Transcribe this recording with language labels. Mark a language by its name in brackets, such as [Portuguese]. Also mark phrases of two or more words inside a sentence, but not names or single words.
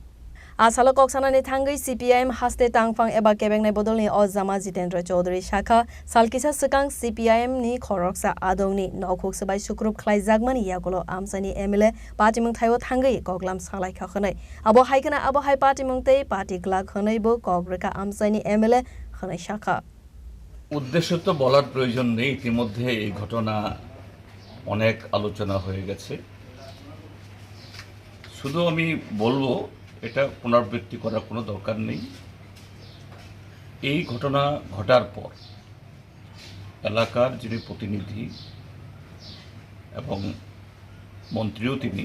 [Kok Borok] Asalo Koksana ni Tangi CPIM haste tangfang eba kebeng na bodol ni Ozama Jitendra Chaudhary Shaka Salkisa Sekang CPIM ni Khoroksa Adongni Nokuk Sabai Shukrup Klai Zagmani Yagulo Amsani Emile Patimong Taiwo Tangi Goglam Salai Khane Abo Haikana Abo Hai Patimong Te Party Glag Khane Bo Gogreka Amsani Emile Khane Shaka [Bangla] উদ্দেশ্য তো বলার প্রয়োজন নেই ইতিমধ্যে এই ঘটনা অনেক আলোচনা হয়ে গেছে শুধু আমি বলবো এটা পুনরাবৃত্তি করার কোনো দরকার নেই এই ঘটনা ঘটার পর এলাকার যিনি প্রতিনিধি এবং মন্ত্রীও তিনি